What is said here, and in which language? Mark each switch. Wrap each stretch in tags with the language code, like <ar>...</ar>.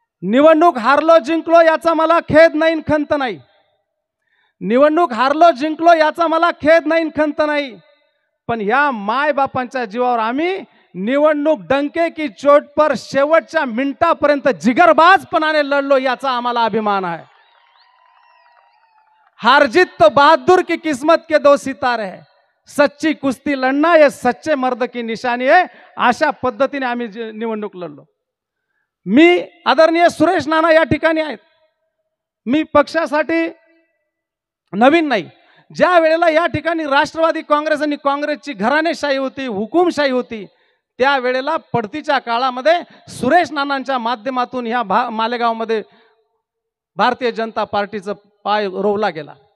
<mr>निवडणूक हारलो जिंकलो याचा मला खेद नाही, खंत नाही। निवडणूक हारलो जिंकलो याचा मला खेद नाही, खंत नाही। पण या माय बापांच्या जीवावर आम्ही निवडणूक</mr> <hi>डंके की चोट पर</hi> <mr>शेवटच्या मिनिटापर्यंत जिगरबाजपणाने लढलो, याचा आम्हाला अभिमान आहे।</mr> <hi>हार जीत तो बहादुर की किस्मत के 2 सितारे है, सच्ची कुस्ती लढना ये सच्चे मर्द की निशानी है।</hi> <mr>अशा पद्धतीने आम्ही निवडणूक लढलो। मी आदरणीय सुरेश नाना या ठिकाणी आहेत। मी पक्षासाठी नवीन नाही। ज्या वेळेला या ठिकाणी राष्ट्रवादी काँग्रेस आणि काँग्रेसची घराणेशाही होती, हुकुमशाही होती, त्या वेळेला पडतीच्या काळामध्ये सुरेश नानांच्या माध्यमातून ह्या मालेगावमध्ये भारतीय जनता पार्टीचा पाय रोवला गेला।</mr>